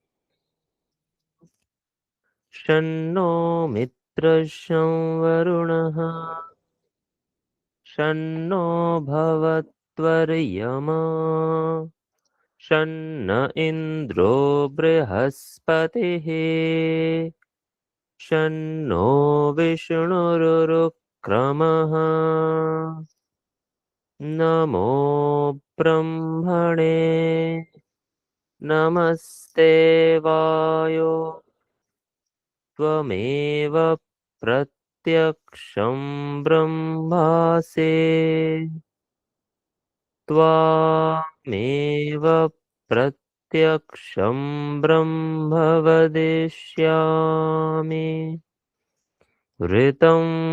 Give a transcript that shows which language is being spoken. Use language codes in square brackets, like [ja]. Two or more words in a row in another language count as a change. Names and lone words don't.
[sa] শন্নো মিত্রস্য বরুণः শন্নো ভবত্বর্য়মা শন্ন ইন্দ্রো বৃহস্পতিः शन्नो विष्णुरुरुक्रमः। नमो ब्रह्मणे नमस्ते वायो त्वमेव प्रत्यक्षं ब्रह्मासि त्वामेव प्रत्यक्षं ब्रह्म वदिष्यामि ऋतं